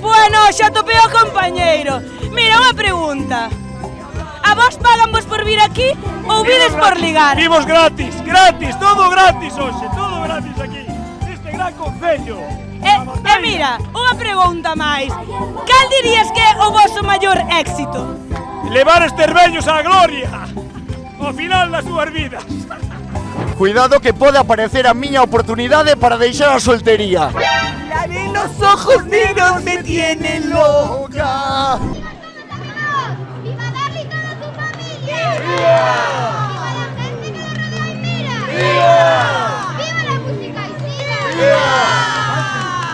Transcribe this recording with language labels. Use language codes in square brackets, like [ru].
[gl] Bueno, xa topei o compañeiro. Mira, unha pregunta. A vos pagan vos por vir aquí ou vides por ligar? Vimos gratis, todo gratis hoxe, todo gratis aquí, neste gran concello. E mira, unha pregunta máis. Cal dirías que é o vosso maior éxito? Levar estes vellos á gloria, ao final das súas vidas. Cuidado que pode aparecer a miña oportunidade para deixar a soltería. [es] La de los ojos negros me tiene loca. ¡Viva Darly y toda su familia! ¡Viva! ¡Viva la gente que lo rodea y mira! ¡Viva! ¡Viva la música y siga! ¡Viva!